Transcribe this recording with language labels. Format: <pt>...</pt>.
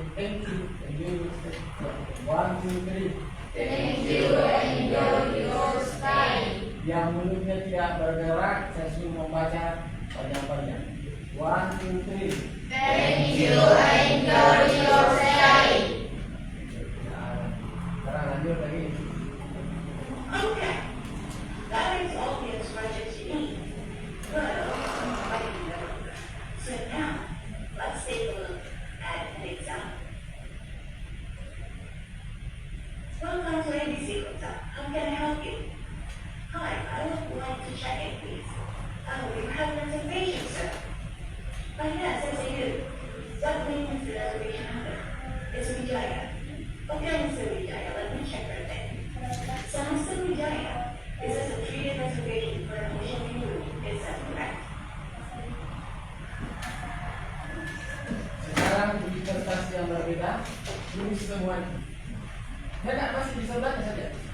<en>Thank you, enjoy your stay. 1, 2, 3. Thank you, enjoy your stay.</en> <id>Yang mulutnya tidak bergerak, saya suruh membaca panjang-panjang.</id> <en>1, 2, 3. Thank you, enjoy your stay.</en> <id>Nah, sekarang lanjut lagi.</id> <en>Okay. That is all the instructions you need. Well, so now, let's take a look at an example. Welcome to ABC Hotel. How can I help you? Hi, I would like to check in, please. Oh, you have a reservation, sir. Yes, I see you. What name is the reservation number? It's Wijaya. Okay, Mr. Wijaya, let me check your thing. So, Mr. Wijaya, this is a 3-day reservation for an ocean view room. Is that correct?</en> <id>Sekarang di kertas yang berbeda, tulis semuanya. Tidak, masih di sebelahnya saja.</id>